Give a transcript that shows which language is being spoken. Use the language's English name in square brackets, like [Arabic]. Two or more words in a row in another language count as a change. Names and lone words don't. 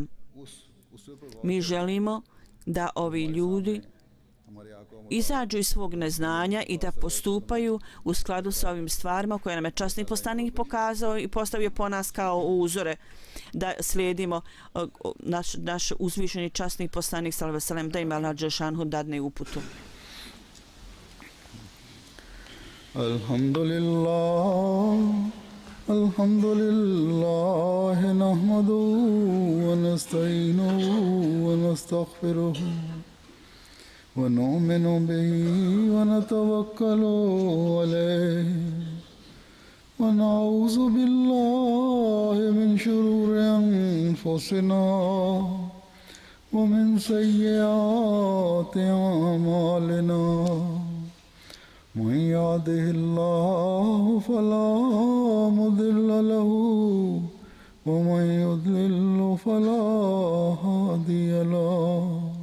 [Bosnian] Mi želimo da ovi ljudi izađu iz svog neznanja i da postupaju u skladu sa ovim stvarima koje nam je časni poslanik pokazao i postavio po nas kao uzore, da slijedimo naš uzvišeni časni poslanik [Arabic] صلى الله عليه وسلم, [Bosnian] da im Allah dželešanuhu dadne uputu. [Arabic] الحمد لله نحمده ونستعينه ونستغفره ونؤمن به ونتوكل عليه ونعوذ بالله من شرور أنفسنا ومن سيئات أعمالنا من يهده الله فلا مضل له ومن يضلل فلا هادي له